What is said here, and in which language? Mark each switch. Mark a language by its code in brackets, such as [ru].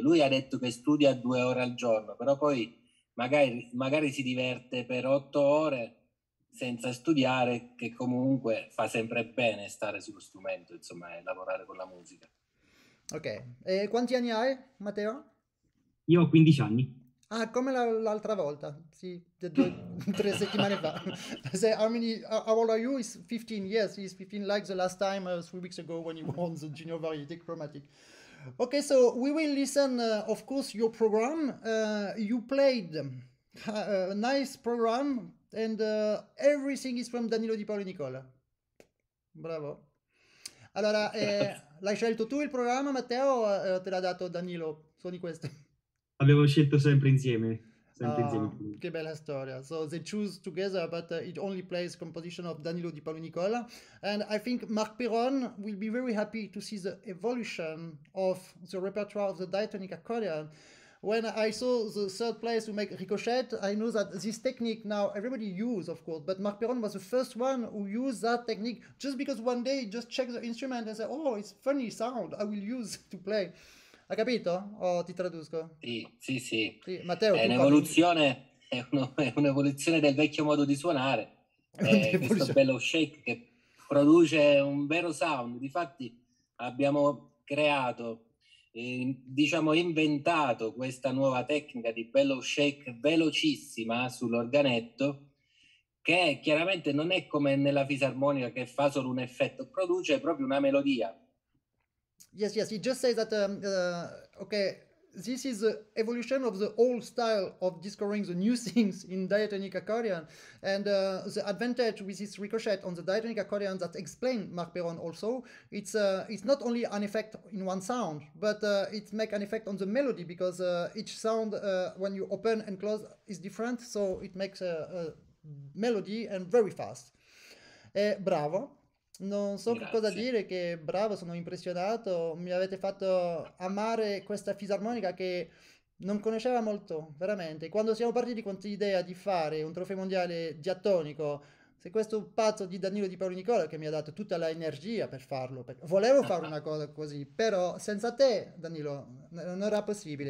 [it] Lui ha detto che studia 2 ore al giorno, però poi magari si diverte per 8 ore senza studiare, che comunque fa sempre bene stare sullo strumento, insomma, e lavorare con la musica. Ok, e quanti anni hai, Matteo? Io ho 15 anni. Ah, come l'altra volta, sì, 3 settimane fa. [en] Say, how old are you? He's 15, yes, he's 15 like the last time, 3 weeks ago when he won the Junior Variety Chromatic. Okay, so we will listen, of course, your program. You played a nice program and everything is from Danilo Di Paolo Nicola. Bravo. [it] Allora, l'hai scelto tu il programma, Matteo, o te l'ha dato Danilo? Suoni questo. Avevo scelto sempre insieme. Che bella storia. [en] So they choose together, but it only plays composition of Danilo Di Paolo Nicola. And I think Marc Perron will be very happy to see the evolution of the repertoire of the diatonic accordion. When I saw the third place to make Ricochet, I know that this technique now everybody uses, of course, but Marc Perron was the first one who used that technique just because one day he just checked the instrument and said, oh, it's funny sound, I will use to play. [it] Ha capito? O ti traduco? Sì. Sì, Matteo, è un'evoluzione del vecchio modo di suonare. Questo bellow shake che produce un vero sound. Difatti abbiamo creato, diciamo inventato questa nuova tecnica di bellow shake velocissima sull'organetto, che chiaramente non è come nella fisarmonica che fa solo un effetto, produce proprio una melodia. [en] Yes, he just says that, okay, this is the evolution of the old style of discovering the new things in diatonic accordion. And the advantage with this ricochet on the diatonic accordion that explained Marc Perron also, it's not only an effect in one sound, but it makes an effect on the melody because each sound, when you open and close, is different. So it makes a melody and very fast. Bravo. [it] Non so che cosa dire, che bravo, sono impressionato, mi avete fatto amare questa fisarmonica che non conosceva molto, veramente. Quando siamo partiti con l'idea di fare un trofeo mondiale diatonico, se questo pazzo di Danilo Di Paolo Nicola che mi ha dato tutta l'energia per farlo, volevo fare una cosa così, però senza te, Danilo, non era possibile.